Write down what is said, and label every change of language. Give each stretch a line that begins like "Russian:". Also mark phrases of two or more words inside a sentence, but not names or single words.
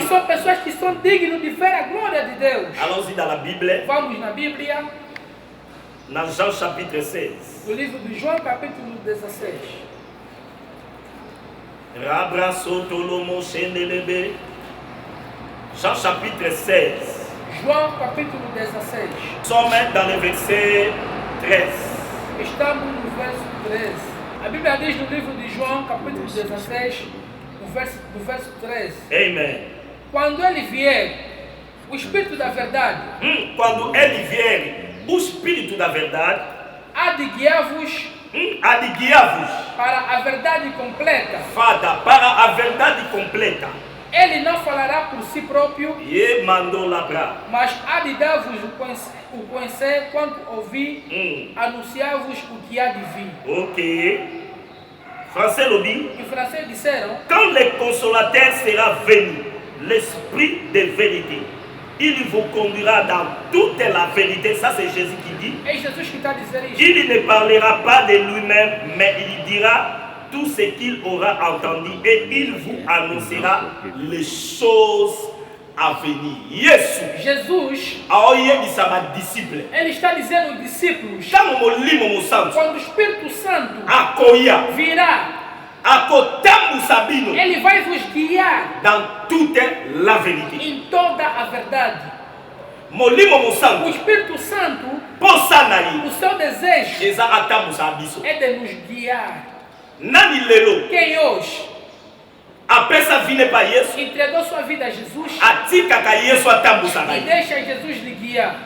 Portuguese: E são pessoas que são dignos de ver a glória de Deus.
French: Allons-y dans la Bible,
Portuguese: Vamos na Bíblia,
French: dans Jean chapitre 16.
Portuguese: no livro de João, capítulo 16. Rabra sotolomo shendelebe.
French: Jean chapitre 16.
Portuguese: João, capítulo 16.
French: Nous sommes dans le verset 13.
Portuguese: Estamos no verso 13. A Bíblia diz no livro de João, capítulo 16, no verso 13. Amen. Quando ele vier, o Espírito da verdade Quando ele vier, o Espírito da verdade, há de guiar-vos há de guiar-vos, para a verdade completa. Fada, para a verdade completa. Ele não falará por si próprio, E mandou labrar. mas há de dar-vos o conhecer quanto ouvi, anunciar-vos o que há de vir.
French: Ok. Français le dit.
Portuguese: Em francês disseram,
French: Quand le consolateur sera venu, l'esprit de vérité, il vous conduira dans toute la vérité. Ça, c'est Jésus qui dit.
Portuguese: É Jesus que está a dizer isto.
French: Il ne parlera pas de lui-même, mais il dira tout ce qu'il aura entendu et il vous annoncera les choses à venir. Jesus, disciple.
Portuguese: ele está dizendo aos discípulos, Quando o Espírito Santo virá, ele vai vos guiar
French: dans toute la vérité.
Portuguese: em toda a verdade. O Espírito Santo, o seu desejo é de nos guiar. Quem hoje entregou sua vida a Jesus e deixa Jesus lhe guiar.